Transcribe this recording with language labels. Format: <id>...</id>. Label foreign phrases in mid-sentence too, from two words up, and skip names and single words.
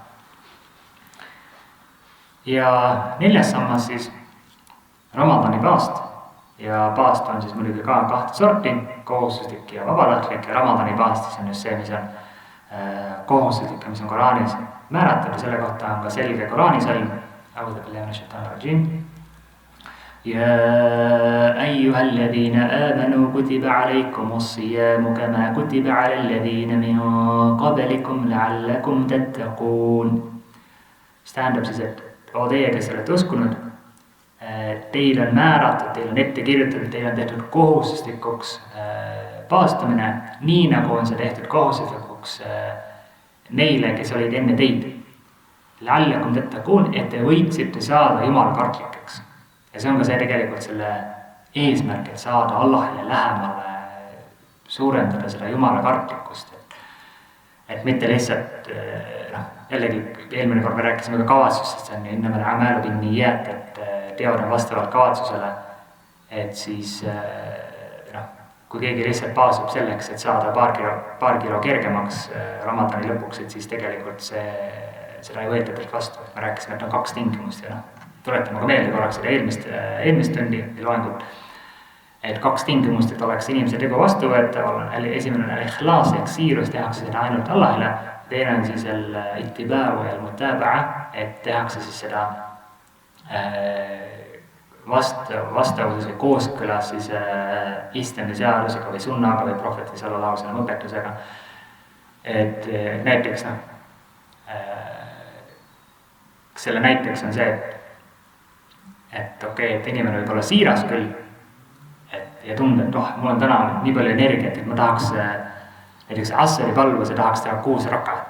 <et>Ja 4. sammas siis Ramadani paast ja paast on siis muidugi ka 2 sorti, kohustuslik ja vabatahtlik ja Ramadani paast siis on just see, mis on kohustuslik ja mis on Koraanis määratud ja selle kohta on ka selge Koraani salm</et> <ar>أعوذ بالله من الشيطان الرجيم. يا أيها الذين آمنوا كتب عليكم الصيام كما كتب على الذين من قبلكم لعلكم تتقون.</ar> <et>Mis tähendab siis, et teie, kes olete uskunud, teil on määratud, teil on ette kirjutatud, teil on tehtud kohustuslikuks paastumine, nii nagu on see tehtud kohustuslikuks neile, kes olid enne teid.</et> <ar>لعلكم تتقون,</ar> <et>et te võiksite saada Jumala kartlikeks. Ja see on ka see tegelikult selle eesmärk, et saada Allahile lähemale, suurendada seda Jumala kartlikkust. Et mitte lihtsalt, jällegi eelmine kord me rääkisime ka kavatsustest, see on</et> <ar>إنما الأعمال بالنيات,</ar> <et>et teod on vastavalt kavatsusele, et siis kui keegi lihtsalt paasub selleks, et saada paar kilo kergemaks Ramadani lõpuks, et siis tegelikult seda ei võeta teilt vastu. Me rääkisime, et on 2 tingimust ja tuletame ka meelde korraks seda eelmist tundi loengut, et 2 tingimust, et oleks inimese tegu vastuvõetav, esimene on al-ikhlas ehk siirus, tehakse seda ainult Allahile, teine on siis al-ittiba'u ja al-mutaba'a, et tehakse siis seda vastavuses või kooskõlas siis islami seadusega või sunnaga või prohveti</et> <ar>صلى الله عليه وسلم</ar> <et>õpetusega. Et näiteks selle näiteks on see, et okei, et inimene võib olla siiras küll ja tunda, et mul on täna nii palju energiat, et ma tahaks näiteks Asri palvuse tahaks teha 6 rakat.</et>